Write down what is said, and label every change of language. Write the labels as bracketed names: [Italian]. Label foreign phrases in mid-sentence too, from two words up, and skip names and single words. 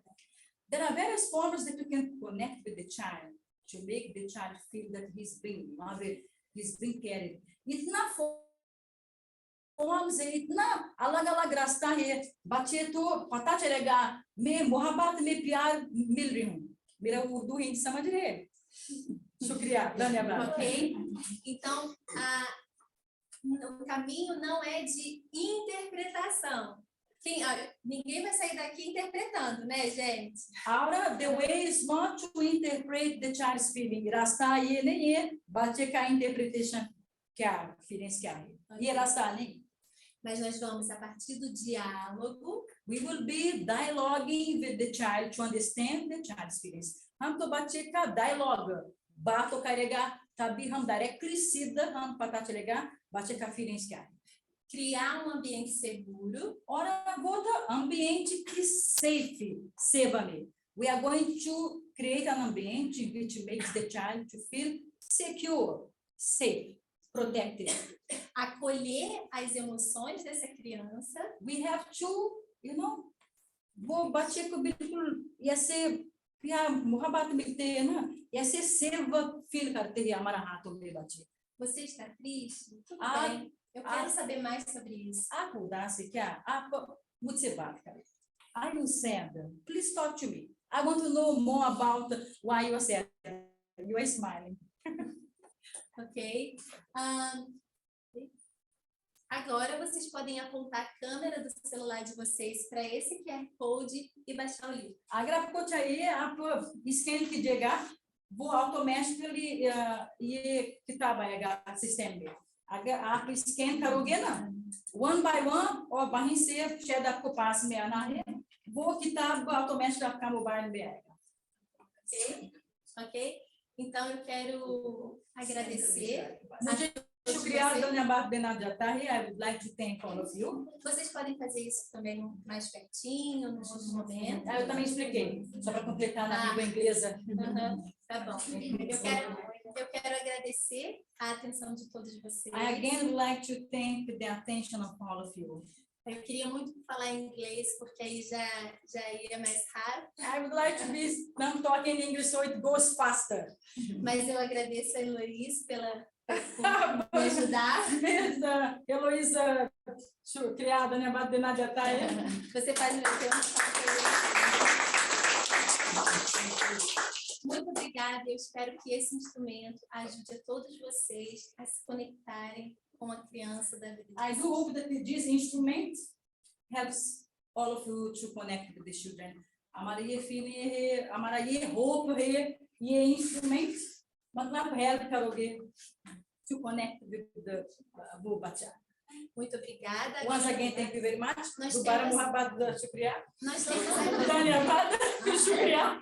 [English] There are various forms that you can connect with the child to make the child feel that he's being loved, he's being cared. [Hindi] इतना forms है, इतना अलग-अलग रास्ता है. बच्चे तो पता चलेगा मैं मोहब्बत में प्यार मिल रही हूँ. मेरा उर्दू हिंदी समझ रहे हैं? शुक्रिया, धन्यवाद. [English] Ok? [Portuguese] Então, o caminho não é de interpretação. Ninguém vai sair daqui interpretando, né, gente? [English] Ahora, the way is not to interpret the child's feeling. [Hindi] रास्ता ये नहीं है बच्चे का interpretation क्या feelings क्या है. ये रास्ता नहीं. [Portuguese] Mas nós vamos, a partir do diálogo, [English] we will be dialoguing with the child to understand the child's feelings. [Hindi] हम तो बच्चे का dialogue बात तो करेगा तभी हम directly सीधा हम पता चलेगा बच्चे का feelings क्या है. [Portuguese] Criar ambiente seguro. [Hindi] और वो तो [Portuguese] ambiente que [Hindi] safe, सेवा में. [English] We are going to create an ambiente which makes the child to feel secure, safe, protected. [Portuguese] Acolher as emoções dessa criança. [English] We have to, you know, [Hindi] वो बच्चे को बिल्कुल ऐसे या मोहब्बत मिलते हैं ना, ऐसे सेवा फील करते हैं हमारा हाथों में बच्चे. [Portuguese] Você está triste? Tudo bem. Eu quero saber mais sobre isso. [Hindi] आप उदास है क्या? आप मुझसे बात करें. [English] Are you sad? Please talk to me. I want to know more about why you are sad. You are smiling. Ok. [Portuguese] Agora vocês podem apontar a câmera do celular de vocês para esse QR Code e baixar o livro. [Hindi] अगर आपको चाहिए आप स्कैन कीजिएगा वो ऑटोमेटिकली ये किताब आएगा सिस्टम में अगर आप स्कैन करोगे ना 1 by 1 और वहीं से शायद आपको पास में आना है वो किताब ऑटोमेटिक आपका मोबाइल में आएगा [English] Ok? Ok? [Portuguese] Então eu quero agradecer. [Hindi] मुझे शुक्रिया धन्यवाद देना चाहता है [English] I would like to thank all of you. [Portuguese] Vocês podem fazer isso também mais pertinho, nos outros momentos. Eu também expliquei, só para completar na língua inglesa. Tá bom. Eu quero agradecer a atenção de todos vocês. [English] I again would like to thank the attention of all of you. [Portuguese] Eu queria muito falar em inglês, porque aí já ia mais rápido. [English] I would like to be talking in English so it goes faster. [Portuguese] Mas eu agradeço a Heloísa por me ajudar. Heloísa, criada, né? Você faz meu tempo. Muito obrigada. Eu espero que esse instrumento ajude a todos vocês a se conectarem com a criança da vida. [English] I do hope that this instrument helps all of you to connect with the children. [Hindi] हमारा ये hope है ये instrument मतलब help करोगे [English] to connect with the [Hindi] वो बच्चा. [Portuguese] Muito obrigada. [English] Once again, thank you very much. [Portuguese] Nós [Hindi] दोबारा [Portuguese] temos [Hindi] मुहब्बत शुक्रिया. [Portuguese] Nós temos [Hindi] धन्यवाद शुक्रिया.